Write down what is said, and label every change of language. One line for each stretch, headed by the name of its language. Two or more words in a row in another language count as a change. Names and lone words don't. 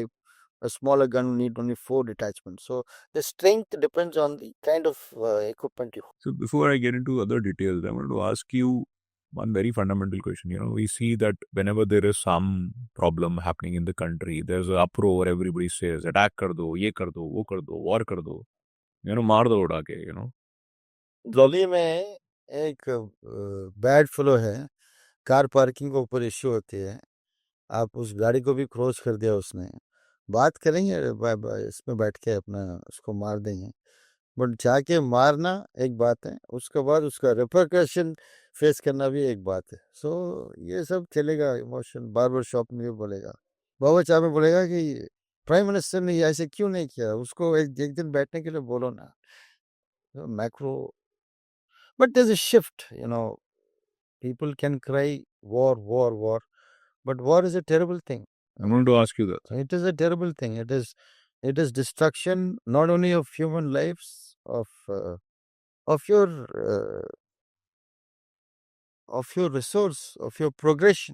English: A smaller gun will need only 4 detachments. So the strength depends on the kind of equipment you have. So before I get into other details, I wanted to ask you one very fundamental question. We see that whenever there is some problem happening in the country, there's an uproar. Everybody says,
Hindi: अटैक कर दो, ये कर दो, वो कर दो, वॉर कर दो. मार दो उड़ा के. दिल्ली में एक
English: bad flow
Hindi: है,
English: car parking
Hindi: के ऊपर इश्यू होती है, आप उस गाड़ी को भी क्रॉस कर दिया उसने, बात करेंगे इसमें बैठ के अपना उसको मार देंगे, बट जाके मारना एक बात है, उसके बाद उसका रिपरकशन फेस करना भी एक बात है. सो ये सब चलेगा,
English: emotion barber shop
Hindi: में भी बोलेगा, बाबा चाह में बोलेगा कि
English: prime minister
Hindi: ने ऐसे क्यों नहीं किया, उसको एक दिन बैठने के लिए बोलो ना. मैक्रो.
English: But there's a shift, people can cry war, war, war, but war is a terrible thing. I'm going to ask you that. It is a terrible thing. It is destruction not only of human lives, of your resource, of your progression.